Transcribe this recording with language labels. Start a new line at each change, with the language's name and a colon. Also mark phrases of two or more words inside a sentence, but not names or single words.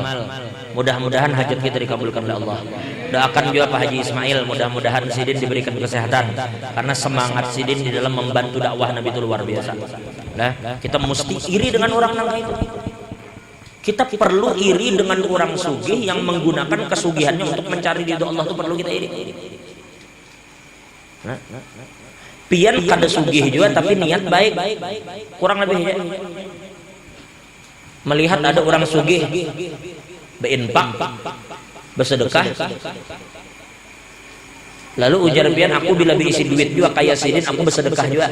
Indonesian: Mudah-mudahan hajat kita dikabulkan oleh Allah. Doakan juga Pak Haji Ismail, mudah-mudahan Sidin diberikan kesehatan, karena semangat Sidin di dalam membantu dakwah Nabi itu luar biasa. Kita mesti iri dengan orang nangka itu. Kita perlu iri dengan orang sugih yang menggunakan kesugihannya untuk mencari ridho Allah, itu perlu kita iri.
Banjar: Pian kada sugih juga
Indonesian: tapi niat baik, kurang lebih ya. Melihat ada orang sugih berinfak, bersedekah, lalu
Banjar: ujar pian aku bila berisi duit juga kayak Sidin
Indonesian: aku bersedekah juga.